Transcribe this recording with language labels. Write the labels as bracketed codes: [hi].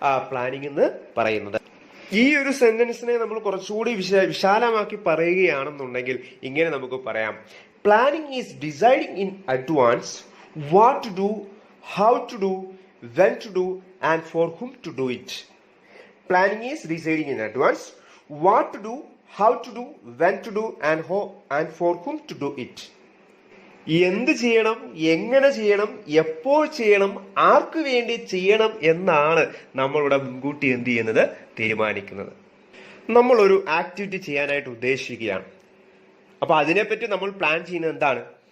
[ml] Planning എന്ന് പറയുന്നത്. ഈ ഒരു സെന്റൻസിനെ നമ്മൾ കുറച്ചുകൂടി വിശാലമാക്കി പറയുകയാണെന്നുണ്ടെങ്കിൽ ഇങ്ങനെ നമുക്ക് പറയാം: [en] Planning is deciding in advance what to do, how to do, when to do and for whom to do it. Planning is deciding in advance what to do, how to do, when to do and for whom to do it. [ml] എന്ത് ചെയ്യണം, എങ്ങനെ ചെയ്യണം, എപ്പോൾ ചെയ്യണം, ആർക്ക് വേണ്ടി ചെയ്യണം എന്നാണ് നമ്മളിവിടെ മുൻകൂട്ടി എന്ത് ചെയ്യുന്നത്? തീരുമാനിക്കുന്നത്. നമ്മളൊരു ആക്ടിവിറ്റി ചെയ്യാനായിട്ട് ഉദ്ദേശിക്കുകയാണ്. അപ്പൊ അതിനെപ്പറ്റി നമ്മൾ പ്ലാൻ ചെയ്യുന്നത് എന്താണ്?